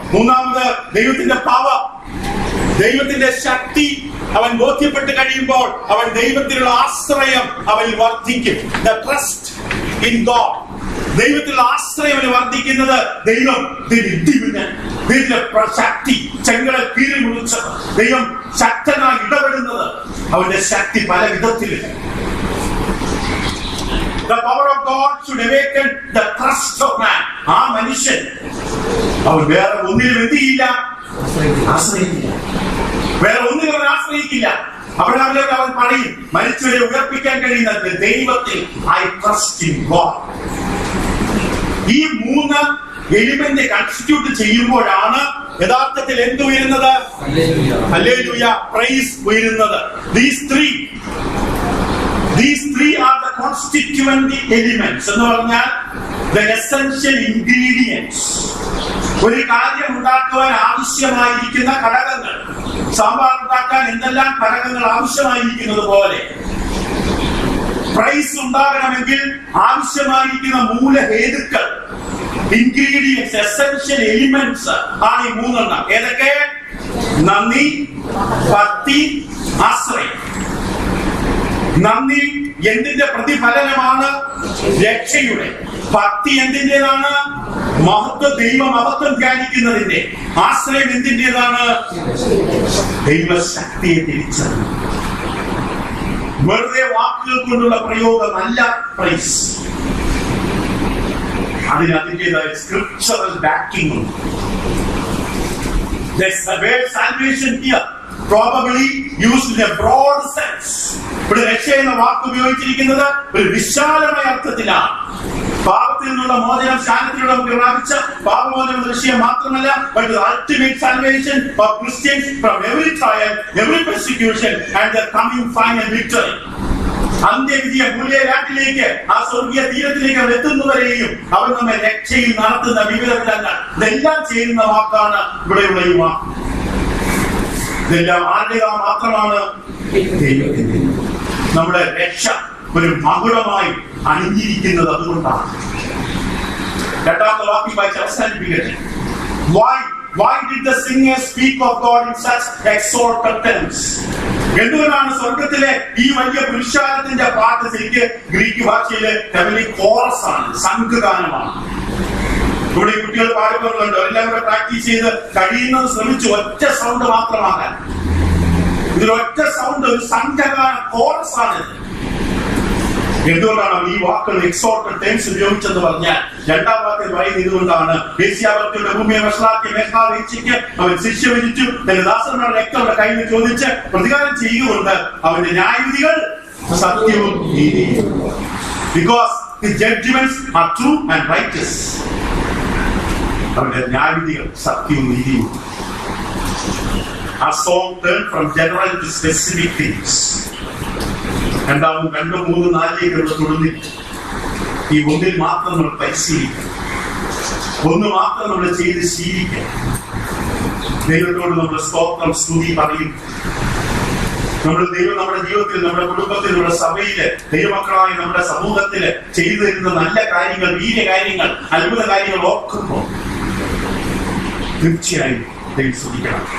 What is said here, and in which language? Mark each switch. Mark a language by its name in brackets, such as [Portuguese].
[Malayalam] മൂന്നാമത് ദൈവത്തിന്റെ പവർ, ദൈവത്തിന്റെ ശക്തി അവൻ ബോധ്യപ്പെട്ട് കഴിയുമ്പോൾ അവൻ ദൈവത്തിലുള്ള ആശ്രയം അവനിൽ വർദ്ധിക്കും. [English] the trust in God, [Malayalam] ദൈവത്തിലുള്ള ആശ്രയം അവന് വർദ്ധിക്കുന്നത്. ദൈവം ദൈവത്തിന്റെ ശക്തി ചെങ്കടൽ കീഴിൽ മുറിച്ചത്, ദൈവം ശക്തനായി ഇടപെടുന്നത്, അവന്റെ ശക്തി പല വിധത്തിലും. [English] The power of God should awaken the trust of man. [Malayalam] ആ മനുഷ്യൻ അവൻ വേറെ ഒന്നിലും എന്ത് ചെയ്യില്ല, ആശ്രയിക്കില്ല, വേറെ ഒന്നിലും അവൻ ആശ്രയിക്കില്ല. അബ്രഹാമിലേക്ക് അവൻ പറയും, മരിച്ചവരെ ഉയർപ്പിക്കാൻ കഴിയുന്ന ദൈവത്തിൽ [English] I trust in God. [Malayalam] ഈ മൂന്ന് എലിമെന്റ് കൺസ്റ്റിറ്റ്യൂട്ട് ചെയ്യുമ്പോഴാണ് യഥാർത്ഥത്തിൽ എന്ത് ഉയരുന്നത്? ഹല്ലേലൂയ, പ്രൈസ് ഉയരുന്നത്. [English] These three are the constituent elements. [Malayalam] എന്ന് പറഞ്ഞാൽ [English] the essential ingredients. [Malayalam] ഒരു കാര്യം ഉണ്ടാക്കുവാൻ ആവശ്യമായിരിക്കുന്ന ഘടകങ്ങൾ. സാമ്പാർ ഉണ്ടാക്കാൻ എന്തെല്ലാം ഘടകങ്ങൾ ആവശ്യമായിരിക്കുന്നത് പോലെ പ്രൈസ് ഉണ്ടാകണമെങ്കിൽ ആവശ്യമായിരിക്കുന്ന മൂലഹേതുക്കൾ, ഇൻഗ്രീഡിയൻസ്, എസെൻഷ്യൽ എലിമെന്റ്സ് ആണ് ഈ മൂന്നെണ്ണം. ഏതൊക്കെ? നന്ദി, ഭക്തി, ആശ്രയം. നന്ദി എന്തിന്റെ പ്രതിഫലനമാണ്? രക്ഷയുടെ. ഭക്തി എന്തിൻ്റെതാണ്? ദൈവമഹത്വം ധ്യാനിക്കുന്നതിന്റെ. ആശ്രയം എന്തിൻ്റെതാണ്? ദൈവശക്തിയെ തിരിച്ചറിയുന്നു. വെറുതെ വാക്കുകൾ കൊണ്ടുള്ള പ്രയോഗമല്ല പ്രൈസ്, അതിന് അതിൻ്റെതായ സ്ക്രിപ്ചറൽ ബാക്കിംഗ് ഉണ്ട്. [English] Salvation here probably used in a broad sense. [Malayalam] ഇവിടെ രക്ഷ എന്ന വാക്ക് ഉപയോഗിച്ചിരിക്കുന്നത് ഒരു വിശാലമായ അർത്ഥത്തിലാണ്. പാപത്തിൽ നിന്നുള്ള മോചനം, ശാന്തിയിലൂടെ നമുക്ക് പ്രാപിച്ച പാപമോചനം എന്ന വിഷയം മാത്രമല്ല, [English] but the ultimate salvation for Christians from every trial, every persecution and the coming final victory. [Malayalam] അന്ത്യവിധിയെ മൂല്യരാട്ടിലേക്ക്, ആ സ്വർഗീയ തീരത്തിലേക്ക് അവൻ എത്തുന്നവരെയും അവൻ നമ്മെ രക്ഷയിൽ നടത്തുന്ന വിവിധ വിധങ്ങൾ, ഇതെല്ലാം ചെയ്യുന്ന വാക്കാണ് ഇവിടെയുള്ള ഈ വാക്ക്. ഇതെല്ലാം ആരുടേതാ മാത്രമാണ്? ദൈവത്തിന്റെ. നമ്മുടെ രക്ഷ ഒരു മകുടമായി അണിഞ്ഞിരിക്കുന്നത് അതുകൊണ്ടാണ്. രണ്ടാമത്തെ വാക്യം വായിച്ച് അവസാനിപ്പിക്കട്ടെ. [English] Why did the singer speak of God in such exalted terms? [Malayalam] എന്തുകൊണ്ടാണ് സ്വർഗത്തിലെ ഈ വലിയ പുരുഷാരത്തിന്റെ പാട്ട് ശരിക്ക് ഗ്രീക്ക് ഭാഷയിലെ ഹെവൻലി കോറസ് ആണ്, സംഘഗാനമാണ്. ഇവിടെ കുട്ടികൾ പാടുകളുണ്ട്, എല്ലാം കൂടെ പ്രാക്ടീസ് ചെയ്ത് കഴിയുന്നത് ശ്രമിച്ചു ഒറ്റ സൗണ്ട് മാത്രമാക്കാൻ. ഇതിലൊറ്റ സൗണ്ട് ഒരു സംഘഗാന കോറസ് ആണ്. എന്തുകൊണ്ടാണ് ഈ വാക്കുകൾ എക്സോർട്ടഡ് ടേംസ് ഉപയോഗിച്ചെന്ന് പറഞ്ഞാൽ, രണ്ടാം വാക്കിൽ പറയുന്നത് ഇതുകൊണ്ടാണ്. ദേശീയാവർത്തിയുടെ ഭൂമിയെ വഷളാക്കിയ മേഘാവ് ഇച്ഛയ്ക്ക് അവൻ ശിക്ഷ വിധിച്ചു, തന്റെ ദാസന്മാരുടെ രക്തങ്ങളുടെ കയ്യിൽ ചോദിച്ച് പ്രതികാരം ചെയ്യുകൊണ്ട് അവന്റെ ന്യായവിധികൾ സത്യവും നീതിയും. [English] Because his judgments are true and righteous. [Malayalam] അവന്റെ ന്യായവിധികൾ സത്യവും നീതിയും. [English] A song turned from general to specific things. [Malayalam] രണ്ടാമത് 2, 3, 4 തുടർന്നിട്ട് ഈ ഒന്നിൽ മാത്രം നമ്മൾ പരിശീലിക്കണം, ഒന്ന് മാത്രം നമ്മൾ ചെയ്ത് ശീലിക്കണം. ദൈവത്തോട് നമ്മൾ സ്തോത്രം സ്തുതി പറയും. ദൈവം നമ്മുടെ ജീവിതത്തിൽ, നമ്മുടെ കുടുംബത്തിൽ, നമ്മുടെ സഭയില്, ദൈവമക്കളായി നമ്മുടെ സമൂഹത്തില് ചെയ്തു തരുന്ന നല്ല കാര്യങ്ങൾ, വീര്യ കാര്യങ്ങൾ, അത്ഭുത കാര്യങ്ങൾ ഓർക്കുമ്പോൾ തീർച്ചയായും ദൈവം സ്തുതിക്കണം.